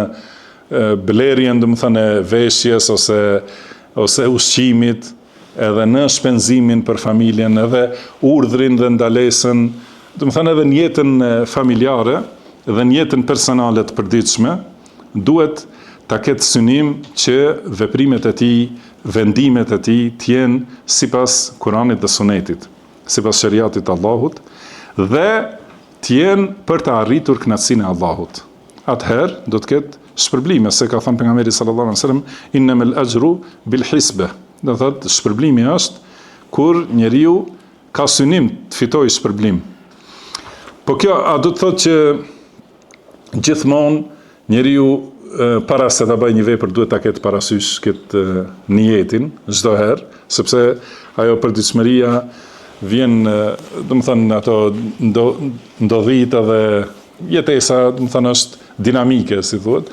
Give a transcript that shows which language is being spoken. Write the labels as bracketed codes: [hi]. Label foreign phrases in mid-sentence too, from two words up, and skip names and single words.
[sq] blerjen, domethënë veshjes ose ushqimit, edhe në shpenzimin për familjen, edhe urdhrin dhe ndalesën, domethënë edhe në jetën familjare dhe në jetën personale të përditshme, duhet ta ketë synim që veprimet e tij, vendimet e tij të jenë sipas Kuranit dhe Sunetit, sipas shariatit të Allahut, dhe të jenë për të arritur kënaqësinë e Allahut. Atëherë do të ketë shpërblime, se ka thënë pejgamberi [ar] صلى الله عليه وسلم إنما الأجر بالحسبة. [sq] Do thotë shpërblimi është kur njeriu ka synim të fitojë shpërblim. Po kjo a do të thotë që gjithmonë njeriu para se ta bëjë një vepër duhet ta ketë parasysh këtë niyetin çdo herë, sepse ajo përditshmëria vjen, domethënë ato ndodhit edhe jetesa, domethënë është dinamike, si thuhet.